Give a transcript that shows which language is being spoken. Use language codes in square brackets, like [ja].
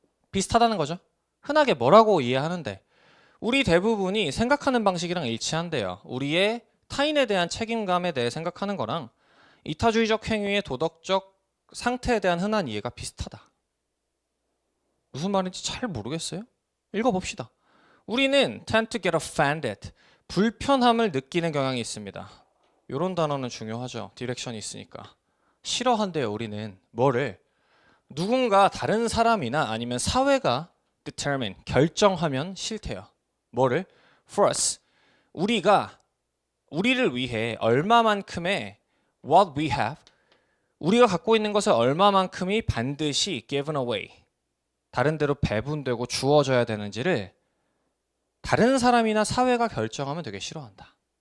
[ko] 비슷하다는 거죠. 흔하게 뭐라고 이해하는데 우리 대부분이 생각하는 방식이랑 일치한대요. 우리의 타인에 대한 책임감에 대해 생각하는 거랑 이타주의적 행위의 도덕적 상태에 대한 흔한 이해가 비슷하다. 무슨 말인지 잘 모르겠어요? 읽어봅시다. 우리는 [en] tend to get offended. [ko] 불편함을 느끼는 경향이 있습니다. 이런 단어는 중요하죠. 디렉션이 있으니까. 싫어한대요. 우리는 뭐를? 누군가 다른 사람이나 아니면 사회가 determine, 결정하면 싫대요. 뭐를? [en] For us. [ko] 우리를 위해 얼마만큼의 [en] what we have, [ko] 우리가 갖고 있는 것의 얼마만큼이 반드시 [en] given away, [ko] 다른 데로 배분되고 주어져야 되는지를 다른 사람이나 사회가 결정하면 되게 싫어한다.